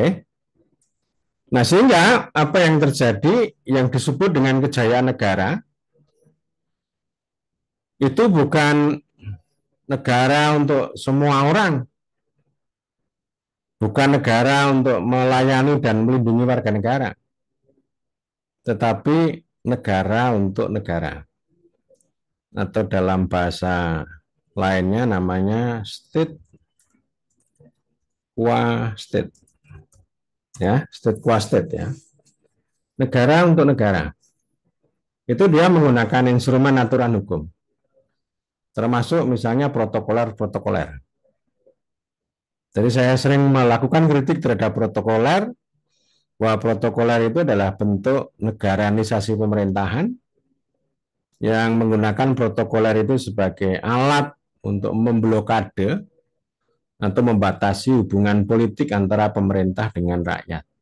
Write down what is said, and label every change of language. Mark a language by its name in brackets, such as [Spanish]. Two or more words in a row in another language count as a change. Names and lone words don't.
[Indonesian] Nah, sehingga apa yang terjadi yang disebut dengan kejayaan negara itu bukan negara untuk semua orang. Bukan negara untuk melayani dan melindungi warga negara, tetapi negara untuk negara. [English] Atau dalam bahasa lainnya namanya state qua state. [Indonesian] Ya, [English] state qua state [Indonesian] ya. Negara untuk negara. Itu dia menggunakan instrumen aturan hukum. termasuk misalnya protokoler-protokoler. Jadi saya sering melakukan kritik terhadap protokoler, bahwa protokoler itu adalah bentuk negaranisasi pemerintahan yang menggunakan protokoler itu sebagai alat untuk memblokade atau membatasi hubungan politik antara pemerintah dengan rakyat.